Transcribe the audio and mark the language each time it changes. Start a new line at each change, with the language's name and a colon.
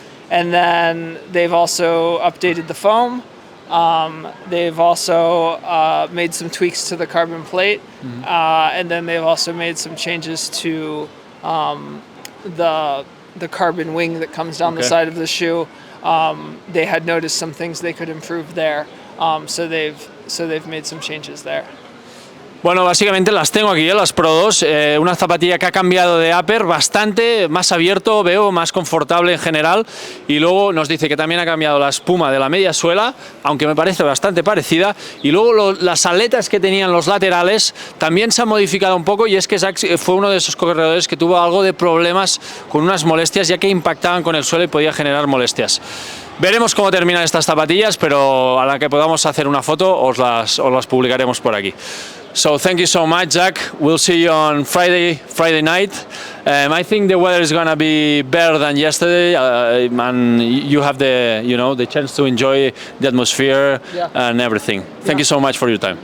English: And then they've also updated the foam. They've also made some tweaks to the carbon plate, and then they've also made some changes to the carbon wing that comes down the side of the shoe. They had noticed some things they could improve there, so they've made some changes there.
Spanish: Bueno, básicamente las tengo aquí, las Pro 2, una zapatilla que ha cambiado de upper bastante, más abierto, veo, más confortable en general, y luego nos dice que también ha cambiado la espuma de la media suela, aunque me parece bastante parecida, y luego las aletas que tenían los laterales también se han modificado un poco, y es que Zach fue uno de esos corredores que tuvo algo de problemas con unas molestias, ya que impactaban con el suelo y podía generar molestias. Veremos cómo terminan estas zapatillas, pero a la que podamos hacer una foto os las publicaremos por aquí.
English: So thank you so much, Zach. We'll see you on Friday night. I think the weather is gonna be better than yesterday, and you have the chance to enjoy the atmosphere and everything. Thank you so much for your time.